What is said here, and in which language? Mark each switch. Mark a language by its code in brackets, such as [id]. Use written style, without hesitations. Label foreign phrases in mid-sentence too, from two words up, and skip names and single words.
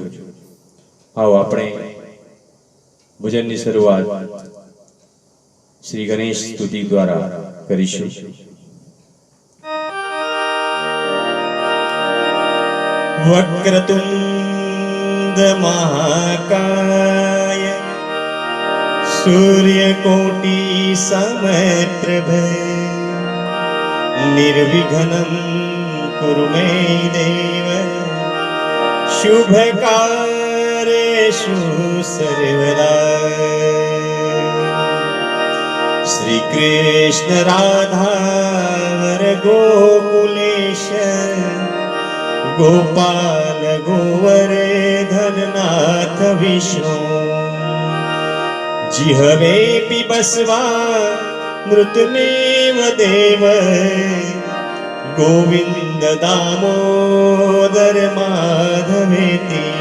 [gu] આવો આપણે ભજનની શરૂઆત શ્રી ગણેશ સ્તુતિ દ્વારા કરીશું. [sa] વક્રતુંડ મહાકાય સૂર્યકોટી સમપ્રભ निर्विघ्नं कुरु मे देव शुभकार्येषु सर्वदा. श्री कृष्ण राधावर गोकुलेश गोपाल गोवर्धननाथ विष्णु जिहवे पिबस्वा मृतमेव देव गोविंद दामोदर माधवेति.